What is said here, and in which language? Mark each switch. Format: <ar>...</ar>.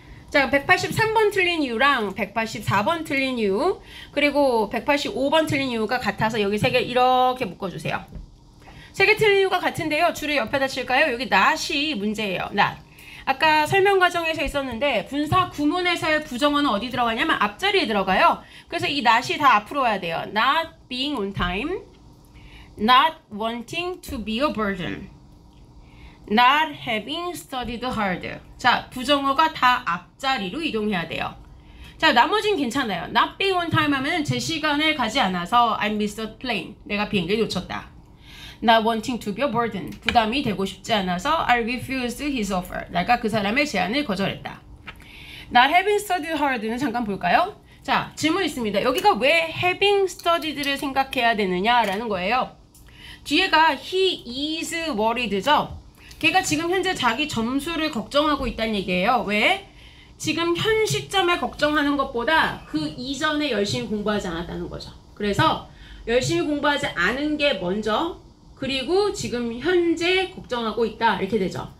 <ko>자, 183번 틀린 이유랑 184번 틀린 이유 그리고 185번 틀린 이유가 같아서 여기 세 개 이렇게 묶어주세요. 세 개 틀린 이유가 같은데요. 줄을 옆에다 칠까요? 여기 not이 문제예요. not. 아까 설명 과정에서 있었는데 분사 구문에서의 부정어는 어디 들어가냐면 앞자리에 들어가요. 그래서 이 not이 다 앞으로 와야 돼요.</ko> <en>not being on time, not wanting to be a burden, not having studied hard.</en> <ko>자, 부정어가 다 앞자리로 이동해야 돼요. 자, 나머진 괜찮아요.</ko> <en>not being on time</en> <ko>하면 제 시간에 가지 않아서</ko> <en>I missed the plane.</en> <ko>내가 비행기를 놓쳤다.</ko> <en>not wanting to be a burden.</en> <ko>부담이 되고 싶지 않아서</ko> <en>I refused his offer.</en> <ko>내가 그 사람의 제안을 거절했다.</ko> <en>not having studied hard</en> <ko>는 잠깐 볼까요? 자, 질문 있습니다. 여기가 왜 having studied를 생각해야 되느냐라는 거예요. 뒤에가</ko> <en>he is worried</en> <ko>죠? 걔가 지금 현재 자기 점수를 걱정하고 있다는 얘기예요. 왜? 지금 현 시점에 걱정하는 것보다 그 이전에 열심히 공부하지 않았다는 거죠. 그래서 열심히 공부하지 않은 게 먼저 그리고 지금 현재 걱정하고 있다 이렇게 되죠.</ko>